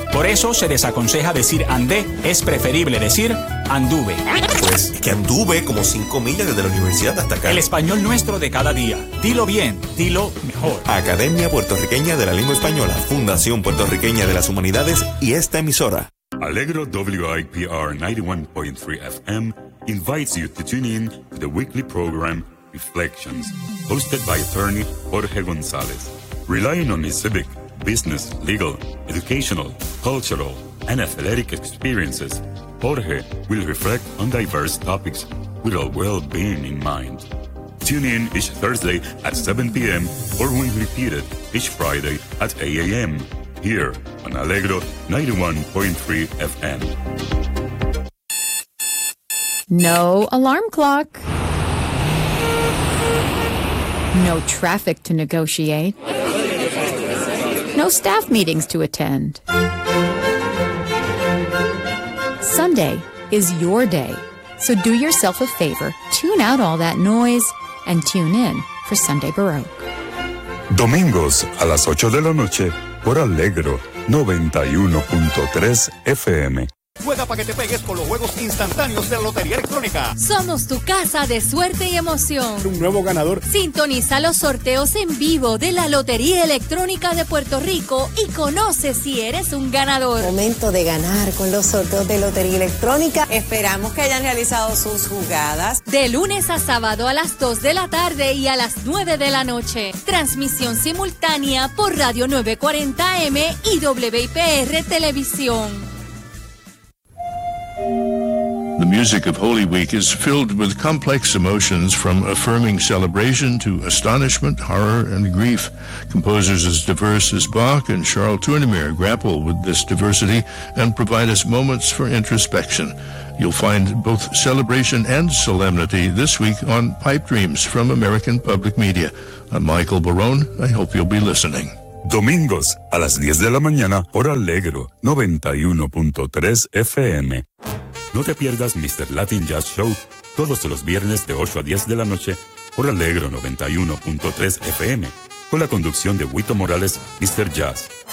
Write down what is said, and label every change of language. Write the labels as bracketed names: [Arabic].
[Spanish] Por eso se desaconseja decir andé, es preferible decir anduve. Pues es que anduve como 5 millas desde la universidad hasta acá. El español nuestro de cada día. Dilo bien, dilo mejor. Academia Puertorriqueña de la Lengua Española, Fundación Puertorriqueña de las Humanidades y esta emisora. [English] Alegro WIPR 91.3 FM invites you to tune in to the weekly program Reflections, hosted by attorney Jorge González. Relying on his civic, business, legal, educational, cultural, and athletic experiences, Jorge will reflect on diverse topics with our well-being in mind. Tune in each Thursday at 7 p.m. or when repeated each Friday at 8 a.m. here on Alegro 91.3 FM. No alarm clock. No traffic to negotiate. No staff meetings to attend. Sunday is your day, so do yourself a favor, tune out all that noise and tune in for Sunday Baroque. [Spanish] Domingos a las 8 de la noche por Alegro 91.3 FM. Juega para que te pegues con los juegos instantáneos de la Lotería Electrónica. Somos tu casa de suerte y emoción. Un nuevo ganador. Sintoniza los sorteos en vivo de la Lotería Electrónica de Puerto Rico y conoce si eres un ganador. Momento de ganar con los sorteos de Lotería Electrónica. Esperamos que hayan realizado sus jugadas. De lunes a sábado a las 2 de la tarde y a las 9 de la noche. Transmisión simultánea por Radio 940M y WIPR Televisión. [English] The music of Holy Week is filled with complex emotions, from affirming celebration to astonishment, horror, and grief. Composers as diverse as Bach and Charles Tournemire grapple with this diversity and provide us moments for introspection. You'll find both celebration and solemnity this week on Pipe Dreams from American Public Media. I'm Michael Barone. I hope you'll be listening. [Spanish] Domingos a las 10 de la mañana por Alegro 91.3 FM. No te pierdas Mr. Latin Jazz Show todos los viernes de 8 a 10 de la noche por Alegro 91.3 FM, con la conducción de Wito Morales, Mr. Jazz.